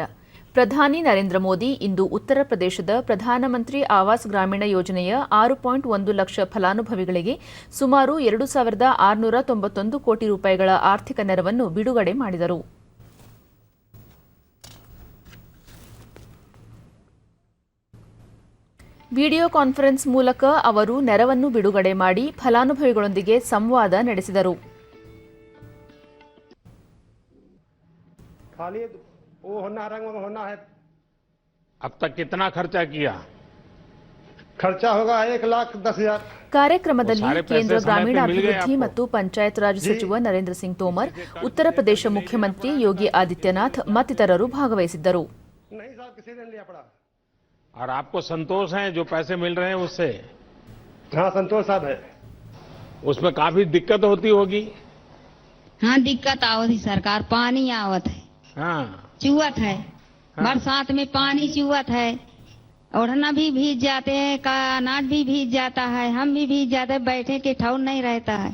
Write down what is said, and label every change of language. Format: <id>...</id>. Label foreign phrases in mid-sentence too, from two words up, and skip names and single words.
<kn>ಪ್ರಧಾನಿ ನರೇಂದ್ರ ಮೋದಿ ಇಂದು ಉತ್ತರ ಪ್ರದೇಶದ ಪ್ರಧಾನಮಂತ್ರಿ ಆವಾಸ್ ಗ್ರಾಮೀಣ ಯೋಜನೆಯ 6.1 ಲಕ್ಷ ಫಲಾನುಭವಿಗಳಿಗೆ ಸುಮಾರು 2691 ಕೋಟಿ ರೂಪಾಯಿಗಳ ಆರ್ಥಿಕ ನೆರವನ್ನು ಬಿಡುಗಡೆ ಮಾಡಿದರು. ವಿಡಿಯೋ ಕಾನ್ಫರೆನ್ಸ್ ಮೂಲಕ ಅವರು ನೆರವನ್ನು ಬಿಡುಗಡೆ ಮಾಡಿ ಫಲಾನುಭವಿಗಳೊಂದಿಗೆ ಸಂವಾದ ನಡೆಸಿದರು.</kn> <hi>अब तक कितना खर्चा किया? खर्चा होगा 1,10,000।</hi> <kn>ಕಾರ್ಯಕ್ರಮದಲ್ಲಿ ಕೇಂದ್ರ ಗ್ರಾಮೀಣಾಭಿವೃದ್ಧಿ ಮತ್ತು ಪಂಚಾಯತ್ ರಾಜ್ ಸಚಿವ ನರೇಂದ್ರ ಸಿಂಗ್ ತೋಮರ್, ಉತ್ತರ ಪ್ರದೇಶ ಮುಖ್ಯಮಂತ್ರಿ ಯೋಗಿ ಆದಿತ್ಯನಾಥ್ ಮತ್ತಿತರರು ಭಾಗವಹಿಸಿದ್ದರು.</kn> <hi>और आपको संतोष है जो पैसे मिल रहे हैं उससे? हाँ, संतोष साहब है। उसमें काफी दिक्कत होती होगी? हाँ, दिक्कत आवत है सरकार, पानी आवत है। हाँ, चुवत है। बरसात में पानी चुवत है, ओढ़ना भी भीग जाते हैं, का अनाज भी भीग जाता है, हम भी भीग जाते हैं, बैठे के ठौर नहीं रहता है।</hi>